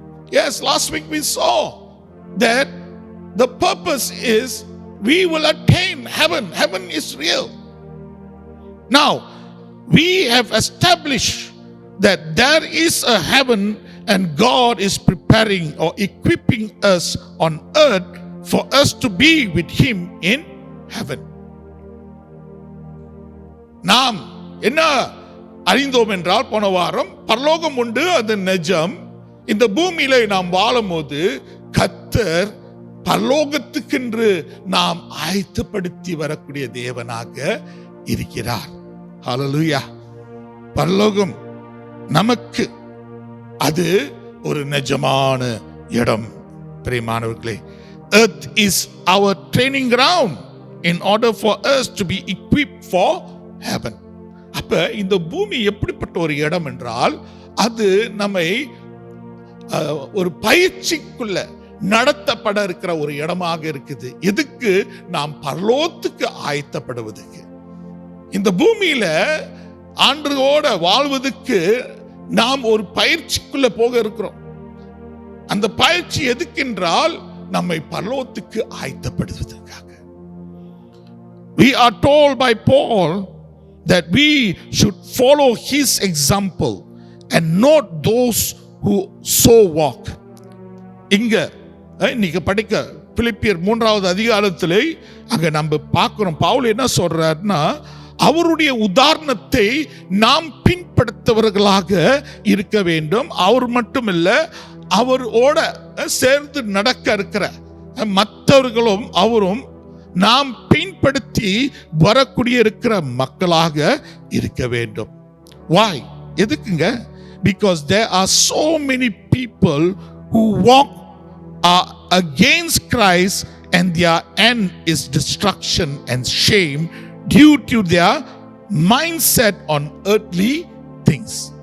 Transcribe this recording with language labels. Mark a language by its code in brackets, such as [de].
[en] Yes, last week we saw that the purpose is we will attain heaven. Heaven is real. Now, we have established that there is a heaven and God is preparing or equipping us on earth for us to be with Him in heaven. [ta] நாம் என்ன அறிந்தோம் என்றால், போன வாரம் பரலோகம் உண்டு, அது நிஜம். இந்த பூமியில நாம் வாழும் போது கர்த்தர் பரலோகத்துக்கென்று நாம் ஆயத்தப்படுத்தி வரக்கூடிய தேவனாக இருக்கிறார். ஹல்லேலூயா. பரலோகம் நமக்கு அது ஒரு நிஜமான இடம். பிரியமானவர்களே, [en] earth is our training ground in order for us to be equipped for heaven. [ta] அப்ப இந்த பூமி எப்படிப்பட்ட ஒரு இடம் என்றால், அது நம்மை ஒரு பயிற்சிக்குள்ள நடத்தப்பட இருக்கிற ஒரு இடமாக இருக்குது. எதுக்கு? நாம் பரலோகத்துக்கு ஆயத்தப்படுவதற்கு. இந்த பூமியில ஆண்டவரோட வாழ்வதற்கு நாம் ஒரு பயிற்சிக்குள்ள போக இருக்கிறோம். அந்த பயிற்சி எதுக்கென்றால் நம்மை பரலோகத்துக்கு ஆயத்தப்படுவதற்காக. [en] We are told by Paul that we should follow his example and not those who so walk. [ta] இங்க இன்னைக்கு படிக்க பிலிப்பியர் 3வது அதிகாரத்திலே அங்க நம்ம பார்க்கிறோம், பவுல் என்ன சொல்றாருன்னா, அவருடைய உதாரணத்தை நாம் பின்பற்றவர்களாக இருக்க வேண்டும். அவர் மட்டுமில்ல, அவரோட சேர்ந்து நடக்க இருக்கிற மற்றவர்களும் அவரும் நாம் பின்படுத்தி வரக்கூடிய இருக்கிற மக்களாக இருக்க வேண்டும். [en] Why? [ta] எதுக்குங்க? [en] Because there are so many people who walk against Christ and their end is destruction and shame due to their mindset on earthly things.